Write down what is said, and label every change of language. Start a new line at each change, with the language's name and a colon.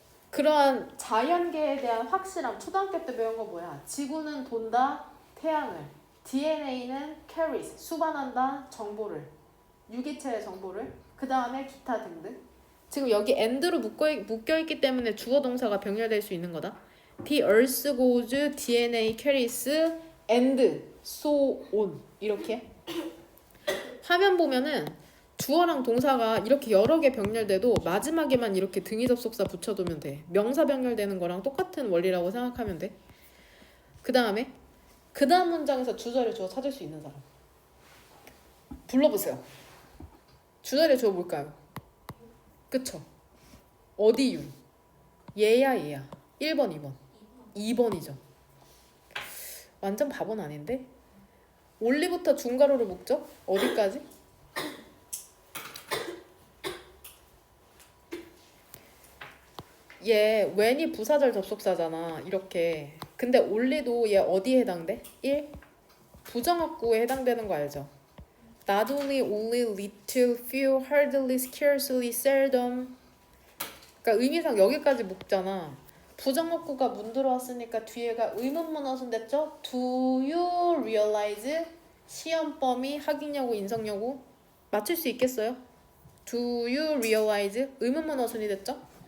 Korean: 그러한 자연계에 대한 확실함, 초등학교 때 배운 거 뭐야? 지구는 돈다, 태양을. DNA는 carries, 수반한다, 정보를. 유기체의 정보를. 그 다음에 기타 등등. 지금 여기 and로 묶여있기 때문에 주어 동사가 병렬될 수 있는 거다.
English: The earth goes, DNA carries, and so on.
Korean: 이렇게. 화면 보면은 주어랑 동사가 이렇게 여러 개 병렬돼도 마지막에만 이렇게 등위 접속사 붙여두면 돼. 명사 병렬되는 거랑 똑같은 원리라고 생각하면 돼. 그 다음 문장에서 주절의 주어 찾을 수 있는 사람 불러보세요. 주절의 주어 뭘까요? 그쵸? 어디 윤? 얘야 얘야. 1번 2번 2번이죠. 완전 바보는 아닌데? 올리부터 중괄호를 묶죠? 어디까지? 얘 when이 부사절 접속사잖아. 이렇게. 근데 올리도 얘 어디에 해당돼? 1. 부정어구에 해당되는 거 알죠?
English: Not only, little, few, hardly, scarcely, seldom.
Korean: 그러니까 의미상 여기까지 묶잖아. 부정어구가 문들어왔으니까 뒤에가 의문문어순 됐죠?
English: Do you realize?
Korean: 시험 범위, 학익여고, 인성여고. 맞출 수 있겠어요?
English: Do you realize?
Korean: 의문문어순이 됐죠?